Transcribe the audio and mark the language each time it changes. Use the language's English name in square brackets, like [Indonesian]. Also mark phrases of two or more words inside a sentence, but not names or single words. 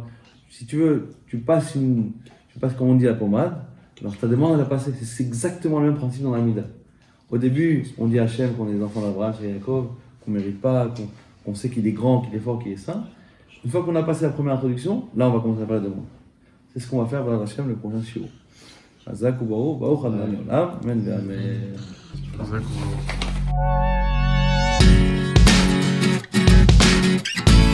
[French] Si tu veux, tu passes comme on dit, la pommade, alors ta demande, elle a passé. C'est exactement le même principe dans la Mida. Au début, on dit à Hachem qu'on est les enfants d'Abraham, Isaac et Jacob, qu'on ne mérite pas, qu'on sait qu'il est grand, qu'il est fort, qu'il est saint. Une fois qu'on a passé la première introduction, là, on va commencer à faire la demande. C'est ce qu'on va faire vers Hachem le prochain shiur. [Hebrew] חזק וברוך ה' לעולם, אמן ואמן. חזק וברוך.